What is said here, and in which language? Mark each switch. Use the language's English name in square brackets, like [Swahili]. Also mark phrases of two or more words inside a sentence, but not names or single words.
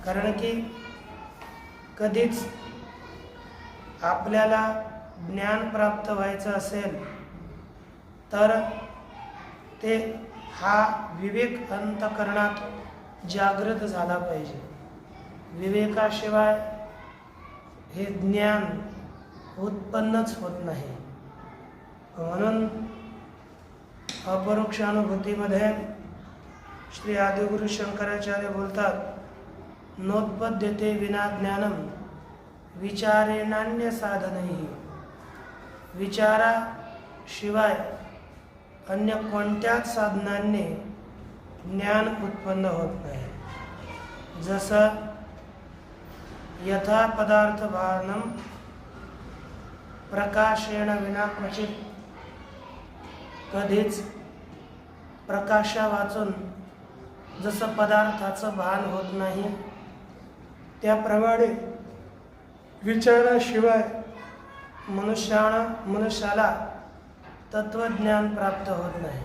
[Marathi] कारण की कधीच आपल्याला ज्ञान प्राप्त व्हायचं असेल तर ते हा विवेक अंतःकरणात जागृत झाला पाहिजे। विवेकाशिवाय हे ज्ञान उत्पन्नच होत नाही। म्हणून अपरोक्ष अनुभूतीमध्ये श्री आदिगुरु शंकराचार्य बोलतात, [Sanskrit] नोत्पद्यते विना ज्ञानम विचारेणान्य साधनही. [Marathi] विचाराशिवाय अन्य कोणत्याच साधनांनी ज्ञान उत्पन्न होत नाही. [Sanskrit] जसं यथा पदार्थ भानम प्रकाशेण विना क्वचित, [Marathi] कधीच प्रकाशा वाचून जसं पदार्थाचं भान होत नाही, त्याप्रमाणे विचाराशिवाय मनुष्याला तत्वज्ञान प्राप्त होत नाही.